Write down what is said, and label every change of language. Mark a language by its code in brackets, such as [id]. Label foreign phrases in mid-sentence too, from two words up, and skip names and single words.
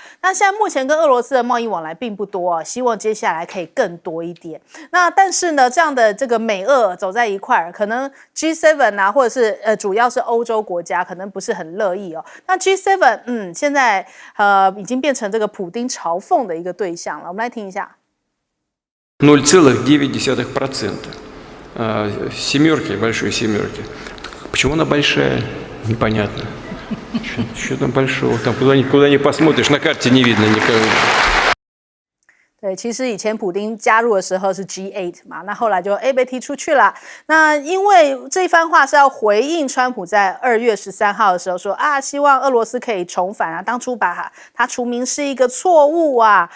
[zh] 那现在目前跟俄罗斯的贸易往来并不多啊，希望接下来可以更多一点。那但是呢，这样的这个美俄走在一块儿，可能 G7 啊，或者是主要是欧洲国家，可能不是很乐意哦。那 G7 现在已经变成这个普丁嘲讽的一个对象了。我们来听一下。 [ru] 0,9%. Семерки, большой семерки. Почему она большая? Непонятно. Что там большого? Там куда ни посмотришь, на карте не видно никого. [zh] 对，其实以前普丁加入的时候是 G8 嘛，那后来就被踢出去了。那因为这一番话是要回应川普在2月13号的时候说啊，希望俄罗斯可以重返啊，当初把他除名是一个错误啊。